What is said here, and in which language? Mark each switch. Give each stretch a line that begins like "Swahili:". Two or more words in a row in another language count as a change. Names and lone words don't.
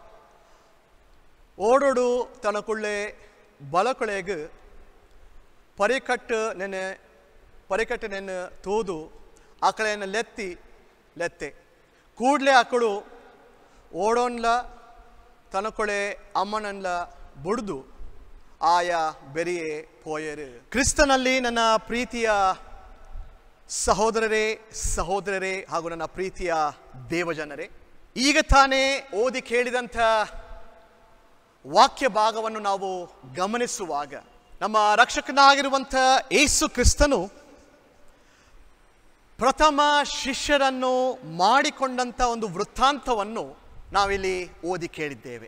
Tulu: ಓಡೋಡು ತನ್ನ ಕುಳ್ಳೆ ಬಲಕೊಳೆಗೆ ಪರಿಕಟ್ಟು ನೆನೆ ತೂದು ಆಕಳೆಯನ್ನು ಲೆತ್ತೆ ಕೂಡಲೇ ಆಕಳು ಓಡೋನ್ಲ ತನಕೊಳೆ ಅಮ್ಮನನ್ಲ ಬುಡ್ದು ಆಯ ಬೆರಿಯೇ ಪೋಯರು.
Kannada: ಕ್ರಿಸ್ತನಲ್ಲಿ ನನ್ನ ಪ್ರೀತಿಯ ಸಹೋದರರೇ ಹಾಗೂ ನನ್ನ ಪ್ರೀತಿಯ ದೇವಜನರೇ, ಈಗ ತಾನೇ ಓದಿ ಕೇಳಿದಂಥ ವಾಕ್ಯ ಭಾಗವನ್ನು ನಾವು ಗಮನಿಸುವಾಗ ನಮ್ಮ ರಕ್ಷಕನಾಗಿರುವಂಥ ಯೇಸು ಕ್ರಿಸ್ತನು ಪ್ರಥಮ ಶಿಷ್ಯರನ್ನು ಮಾಡಿಕೊಂಡಂಥ ಒಂದು ವೃತ್ತಾಂತವನ್ನು ನಾವಿಲ್ಲಿ ಓದಿ ಕೇಳಿದ್ದೇವೆ.